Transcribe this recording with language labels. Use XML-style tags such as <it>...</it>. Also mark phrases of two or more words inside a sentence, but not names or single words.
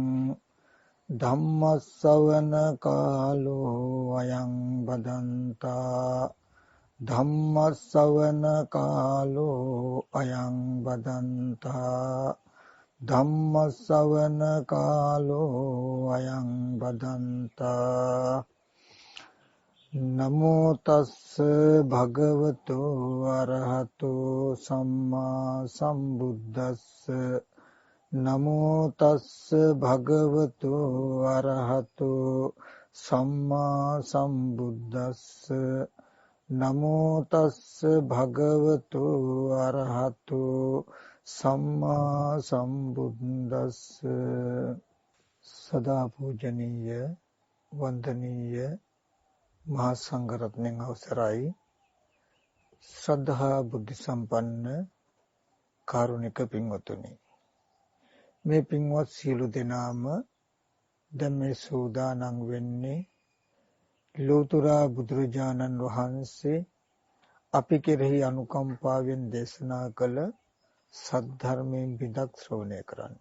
<pi>ධම්මස්සවන කාලෝ අයං බදන්තා ධම්මස්සවන කාලෝ අයං බදන්තා ධම්මස්සවන කාලෝ අයං බදන්තා. නමෝ තස්ස භගවතු අරහතෝ සම්මා සම්බුද්දස්ස. නමෝ තස්ස භගවතු අරහතෝ සම්මා සම්බුද්දස්ස. නමෝ තස්ස භගවතු අරහතෝ සම්මා සම්බුද්දස්ස.</pi> <si>සදා පූජනීය වන්දනීය මහා සංඝරත්නයන් අවසරයි. ශ්‍රද්ධා බුද්ධ සම්පන්න කාරුණික පින්වතුනි, මේ පින්වත් සියලු දෙනාම දැන් මේ සූදානම් වෙන්නේ ලෝතර බුදුරජාණන් වහන්සේ අපි කෙරෙහි අනුකම්පාවෙන් දේශනා කළ සද්ධර්මයෙන් බිඳක් ශ්‍රවණය කරන්නට.</si>